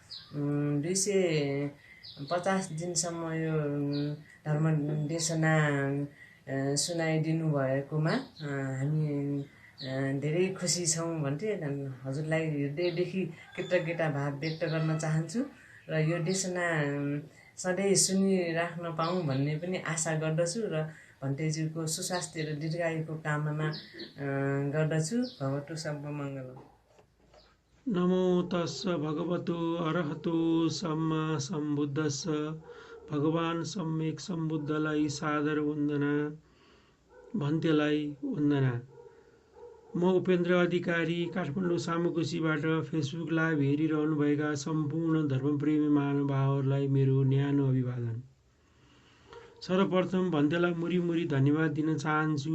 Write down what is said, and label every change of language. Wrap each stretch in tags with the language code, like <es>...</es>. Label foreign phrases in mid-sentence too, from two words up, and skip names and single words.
<ne>250 दिनसम्म यो धर्म देशना सुनाइदिनु भएकोमा हामी धेरै खुसी छौँ भन्थे। हजुरलाई हृदयदेखि कृतज्ञता भाव व्यक्त गर्न चाहन्छु र यो देशना सधैँ सुनिराख्न पाऊँ भन्ने पनि आशा गर्दछु र भन्तेज्यूको सुस्वास्थ्य र दीर्घायुको कामना गर्दछु।</ne> <pi>भवतु सब मङ्गलम। नमो तस्स भगवतो अरहतो सम्मा सम्बुद्धस्स।</pi> <ne>भगवान सम्यक सम्बुद्धलाई सादर वन्दना, भन्तेलाई वन्दना। म उपेन्द्र अधिकारी काठमाडौँ सामुकोसीबाट फेसबुक लाइभ हेरिरहनुभएका सम्पूर्ण धर्मप्रेमी महानुभावहरूलाई मेरो न्यानो अभिवादन। सर्वप्रथम भन्तेलाई मुरी धन्यवाद दिन चाहन्छु।</ne>